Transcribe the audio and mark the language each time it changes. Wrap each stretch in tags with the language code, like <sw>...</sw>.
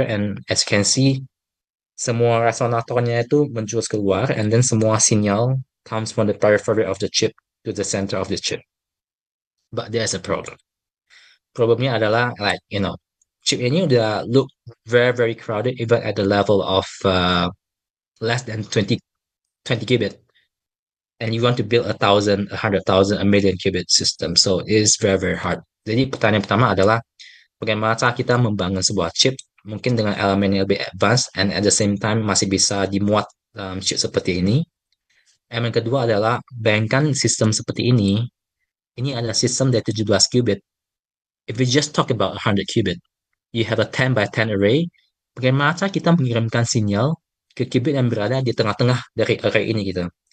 <en>And as you can see,</en> <id>semua resonatornya itu menjurus keluar,</id> <en>and then</en> <id>semua sinyal</id> <en>comes from the periphery of the chip to the center of the chip. But there's a problem.</en> <id>Problemnya adalah</id> <en>like,</en> <id>chip ini udah</id> <en>look very, very crowded even at the level of less than 20 qubit. And you want to build 1,000, 100,000, a million qubit system. So it is very, very hard.</en> <id>Jadi pertanyaan pertama adalah bagaimana cara kita membangun sebuah chip mungkin dengan elemen yang lebih advance</id> <en>and at the same time</en> <id>masih bisa dimuat dalam chip seperti ini. Elemen kedua adalah bayangkan sistem seperti ini adalah sistem dari 17 qubit.</id> <en>If we just talk about 100 qubit, you have a 10 by 10 array.</en> <id>Bagaimana cara kita mengirimkan sinyal ke qubit yang berada di tengah-tengah dari array ini gitu.</id>